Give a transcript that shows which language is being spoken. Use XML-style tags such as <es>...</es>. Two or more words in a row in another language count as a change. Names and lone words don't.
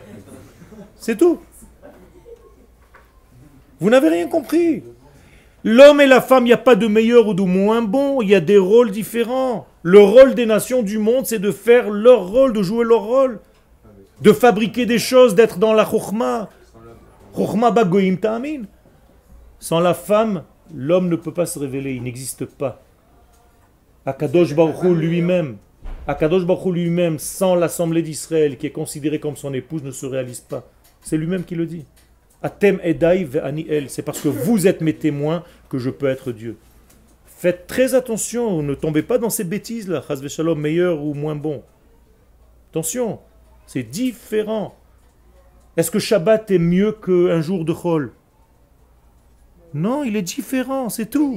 <fr>C'est tout. Vous n'avez rien compris. L'homme et la femme, il n'y a pas de meilleur ou de moins bon, il y a des rôles différents. Le rôle des nations du monde, c'est de faire leur rôle, de jouer leur rôle, de fabriquer des choses, d'être dans la chokhma.</fr> <he>חכמה בגויים תאמין.</he> <fr>Sans la femme, l'homme ne peut pas se révéler, il n'existe pas.</fr> <he>הקדוש ברוך הוא</he> <fr>lui-même, sans l'assemblée d'Israël, qui est considérée comme son épouse, ne se réalise pas. C'est lui-même qui le dit.</fr> <he>אתם עדי ואני אל.</he> <fr>C'est parce que vous êtes mes témoins que je peux être Dieu. Faites très attention, ne tombez pas dans ces bêtises là,</fr> <he>חס ושלום,</he> <fr>meilleur ou moins bon. Attention, c'est différent. Est-ce que Shabbat est mieux qu'un jour de Chol? Non, il est différent, c'est tout.</fr>